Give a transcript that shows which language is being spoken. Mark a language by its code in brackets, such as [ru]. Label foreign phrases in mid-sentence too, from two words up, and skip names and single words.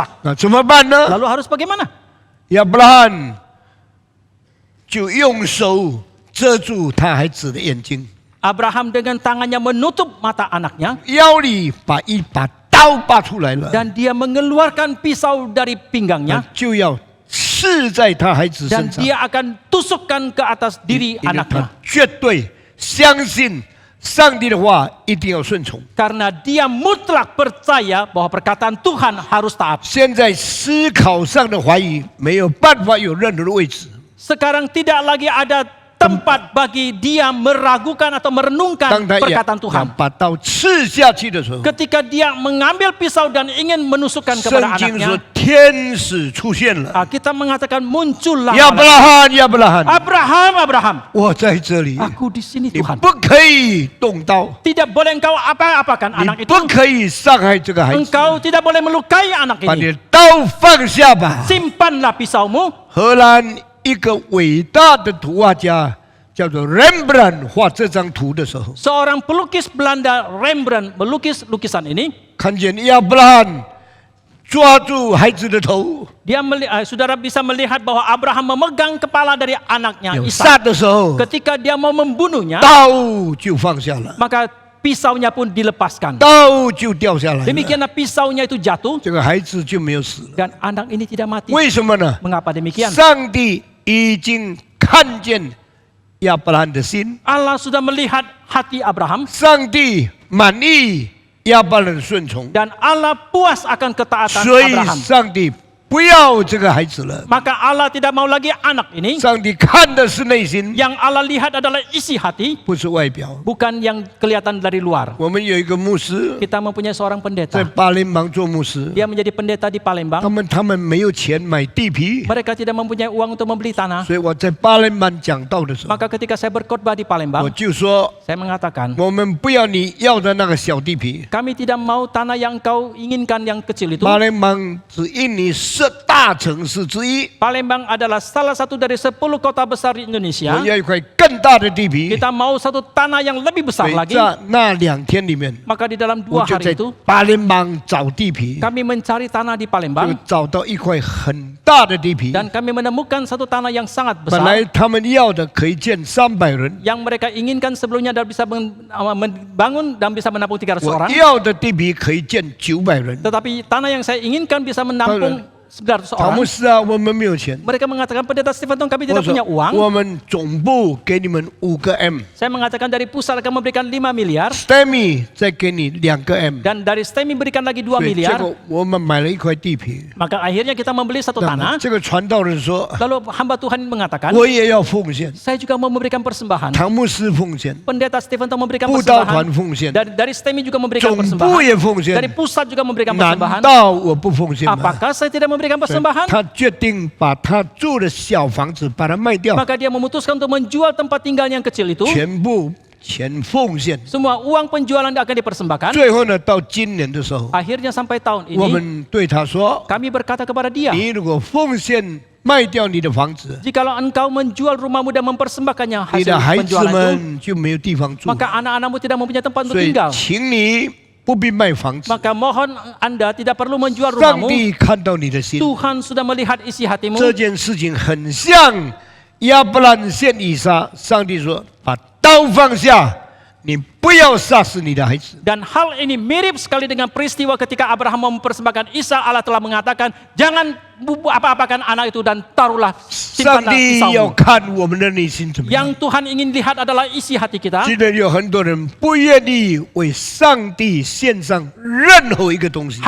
[zh] 那怎么办呢？ [id] Lalu harus bagaimana? [zh] 亚伯拉罕就用手遮住他孩子的眼睛， [id] Abraham dengan tangannya menutup mata anaknya [zh] 腰里把一把刀拔出来了， [id] dan dia mengeluarkan pisau dari pinggangnya [zh] 就要刺在他孩子 [id] dan [zh] 身上。 [id] dia akan tusukkan ke atas diri [zh] 因为他 [id] anaknya [zh] 绝对相信上帝的话一定要顺从。 [id] karena dia mutlak percaya bahwa perkataan Tuhan harus taat. [zh] 现在思考上的怀疑没有办法有任何的位置。 [id] Sekarang tidak lagi ada tempat bagi dia meragukan atau [zh] 当 [id] merenungkan [zh] 他要 [id] perkataan Tuhan. [zh] 把刀刺下去的时候， [id] Ketika dia mengambil pisau dan ingin menusukkan [zh] 圣 [id] kepada [zh] 经说 [id] anaknya, [zh] 天使出现了。 [id] kita mengatakan muncullah [zh] 亚伯 [id] malaikat. [zh] 拉罕，亚伯拉罕， [id] Abraham, [zh] 我在这里， [id] aku di sini [zh] 你 [id] Tuhan. [zh] 不可以动刀， [id] Tidak boleh engkau apa-apakan [zh] 你 [id] anak itu. [zh] 不可以伤害这个孩子， [id] Engkau tidak boleh melukai anak [zh] 把你 [id] ini. [zh] 的刀放下吧。 [id] Simpanlah pisaumu. [zh] 荷兰一个伟大的图画家叫做 Rembrandt 画这张图的时候， [id] Seorang pelukis Belanda Rembrandt melukis lukisan ini. [zh] 看见亚伯拉罕抓住孩子的头， [id] Saudara bisa melihat bahwa Abraham memegang kepala dari anaknya [zh] 要 [id] Ishak. [zh] 杀的时候， [id] Ketika dia mau membunuhnya, [zh] 刀就放下了， [id] maka pisaunya pun dilepaskan. [zh] 刀就掉下来了， [id] Demikianlah pisaunya itu jatuh [zh] 这个孩子就没有死了。 [id] dan anak ini tidak mati. [zh] 为什么呢？ [id] Mengapa demikian? [zh] 上帝已经看见亚伯拉罕的心， [id] Allah sudah melihat hati Abraham [zh] 上帝满意亚伯拉罕的顺从， [id] dan Allah puas akan ketaatan [zh] 所以 [id] Abraham. [zh] 上帝不要这个孩子了。 [id] Maka Allah tidak mau lagi anak ini. [zh] 上帝看的是内心， [id] Yang Allah lihat adalah isi hati, [zh] 不是外表。 [id] bukan yang kelihatan dari luar. [zh] 我们有一个牧师 [id] Kita mempunyai seorang [zh] 在 [id] pendeta. [zh] 巴林芒做牧师， [id] Dia menjadi pendeta di Palembang. [zh] 他们没有钱买地皮， [id] Mereka tidak mempunyai uang untuk membeli tanah. [zh] 所以我在巴林芒讲道的时候， [id] Maka ketika saya berkhotbah di [zh] 我 [id] Palembang, [zh] 就说 [id] saya mengatakan, [zh] 我们不要你要的那个小地皮。 [id] kami tidak mau tanah yang kau inginkan yang kecil itu. [zh] 巴林芒只因你是大城市之一， [id] Palembang adalah salah satu dari 10 kota besar di [zh] 我 [id] Indonesia. [zh] 要一块更大的地皮。 [id] Kita mau satu tanah yang lebih [zh] 所 [id] besar [zh] 以 [id] lagi. [zh] 在那2天里面， [id] Maka di dalam [zh] 我 [id] 2 [zh] 就在 [id] hari itu, [zh] 巴林芒找地皮， [id] kami mencari tanah di [zh] 就 [id] Palembang [zh] 找到一块很大的地皮。 [id] dan kami menemukan satu tanah yang sangat [zh] 本来 [id] besar [zh] 他们要的可以建300人， [id] yang mereka inginkan sebelumnya dan bisa membangun dan bisa menampung 300 [zh] 我 [id] orang. [zh] 要的地皮可以建900人。 [id] Tetapi tanah yang saya inginkan bisa menampung 900 [zh] 塔 [id] orang. [zh] 牧师啊，我们没有钱。 [id] Mereka mengatakan, pendeta Stephen, kami [zh] 我 [id] tidak punya [zh] 说 [id] uang. [zh] 我们总部给你们5个 M， [id] Saya mengatakan dari pusat akan memberikan 5 miliar [zh] STEMI 再给你2个 M， [id] dan dari STEMI berikan lagi 2 [zh] 所以结 [id] miliar. [zh] 果我们买了一块地皮。 [id] Maka akhirnya kita membeli satu [zh] 那么 [id] tanah. [zh] 这个传道人说， [id] Lalu hamba Tuhan mengatakan, [zh] 我也要奉献， [id] saya juga mau memberikan persembahan. [zh] 唐牧师奉献， [id] Pendeta Stephen memberikan [zh] 布道团 [id] persembahan. [zh] 奉献， [id] Dari STEMI juga memberikan [zh] 总部 [id] persembahan. [zh] 也奉献 [id] Dari。pusat juga memberikan [zh] 难 [id] persembahan. [zh] 道我不奉献吗？ [id] Apakah saya tidak memberikan [zh] 所以 [id] persembahan? [zh] 他决定把他住的小房子把它卖掉， [id] Maka dia memutuskan untuk menjual tempat tinggal yang kecil itu. [zh] 全部钱奉献。 [id] Semua uang penjualan akan dipersembahkan. [zh] 最后呢，到今年的时候， [id] Akhirnya sampai tahun [zh] 我 [id] ini, [zh] 们对他说 [id] kami berkata kepada：“ dia, [zh] 你如果奉献卖掉你的房子， [id] jikalau engkau menjual rumahmu dan mempersembahkannya [zh] 你 [id] hasil [zh] 的孩子 [id] penjualan itu, [zh] 们就没有地方住。 [id] maka anak-anakmu tidak mempunyai tempat untuk [zh] 所以 [id] tinggal. [zh] 请你不必卖房子。 [id] Maka mohon Anda tidak perlu menjual [zh] 上 [id] rumahmu. [zh] 帝看到你的心， [id] Tuhan sudah melihat isi hatimu. [zh] 这件事情很像亚伯兰献以撒。上帝说：把刀放下，你不要杀死你的孩子。 [id] Dan hal ini mirip sekali dengan peristiwa ketika Abraham mau mempersembahkan Isa. Allah telah mengatakan, jangan apa-apakan anak itu dan taruhlah [zh] 上 [id] simpanlah [zh] 帝要 [id] pisaumu. [zh] 看我们的内心怎么样。 [id] Yang Tuhan ingin lihat adalah isi hati kita. [zh] 今天有很多人不愿意为上帝献上任何一个东西。